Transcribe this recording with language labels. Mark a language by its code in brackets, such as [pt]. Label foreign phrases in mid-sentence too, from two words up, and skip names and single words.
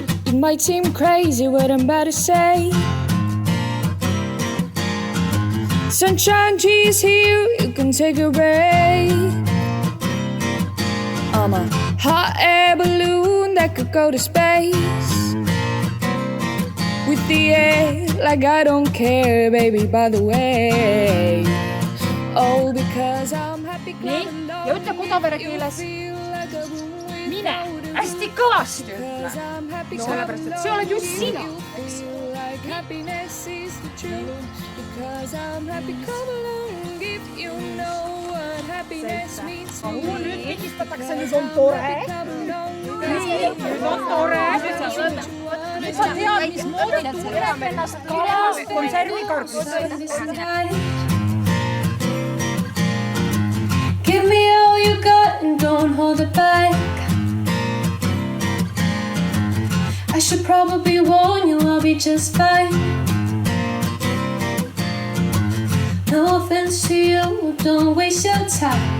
[en] It might seem crazy what I'm about to say. Sunshine trees here, you can take a break. I'm a hot air balloon that could go to space. With the air, like I don't care, baby, by the way. Oh, because I'm happy. [et] Nii, ja ütle Kodavere keeles. Mine, hästi kõvasti ütle. No, sellepärast, et see oled just sina, eks. Nüüd pigistatakse, nüüd on tore. Nüüd on tore. Nüüd sa tead, mismoodi tunneb ennast kalas konservikarbis. [en] Give me all you got and don't hold it back. I should probably warn you, I'll be just fine. No offense to you, don't waste your time.